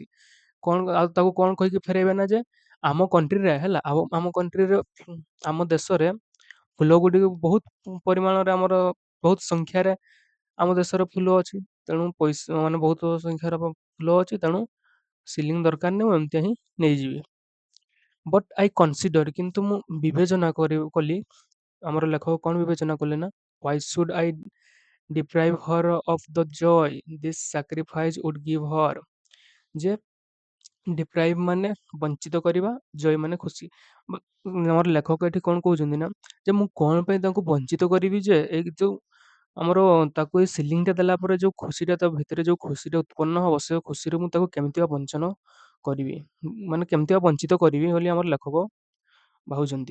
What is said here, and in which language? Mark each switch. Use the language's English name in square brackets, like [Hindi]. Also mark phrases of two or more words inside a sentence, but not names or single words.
[Odia] କଣ ଆଉ ତାକୁ କଣ କହିକି ଫେରେଇବେ ନା ଯେ ଆମ କଣ୍ଟ୍ରିରେ ହେଲା ଆମ କଣ୍ଟ୍ରିରେ ଆମ ଦେଶରେ ଫୁଲ ଗୁଡ଼ିକ ବହୁତ ପରିମାଣରେ ଆମର ବହୁତ ସଂଖ୍ୟାରେ ଆମ ଦେଶରେ ଫୁଲ ଅଛି। ତେଣୁ ପଇସା ମାନେ ବହୁତ ସଂଖ୍ୟାର ଫୁଲ ଅଛି ତେଣୁ ସିଲିଂ ଦରକାର ନାହିଁ ମୁଁ ଏମିତିଆ ହିଁ ନେଇଯିବି। [English] but I consider [Odia] କିନ୍ତୁ ମୁଁ ବିବେଚନା କଲି ଆମର ଲେଖକ କଣ ବିବେଚନା କଲେ ନା [English] why should I deprive her of the joy this sacrifice would give her। [Odia] ଯେ ଡିପ୍ରାଇଭ୍ ମାନେ ବଞ୍ଚିତ କରିବା ଜୟ ମାନେ ଖୁସି। ଆମର ଲେଖକ ଏଠି କଣ କହୁଛନ୍ତି ନା ଯେ ମୁଁ କଣ ପାଇଁ ତାଙ୍କୁ ବଞ୍ଚିତ କରିବି ଯେ ଏଇ ଯୋଉ ଆମର ତାକୁ ଏଇ ସିଲିଂଟା ଦେଲା ପରେ ଯୋଉ ଖୁସିଟା ତା ଭିତରେ ଯୋଉ ଖୁସିଟା ଉତ୍ପନ୍ନ ହବ ସେ ଖୁସିରେ ମୁଁ ତାକୁ କେମିତି ବା ବଞ୍ଚନ କରିବି ମାନେ କେମିତି ବା ବଞ୍ଚିତ କରିବି ବୋଲି ଆମର ଲେଖକ ଭାବୁଛନ୍ତି।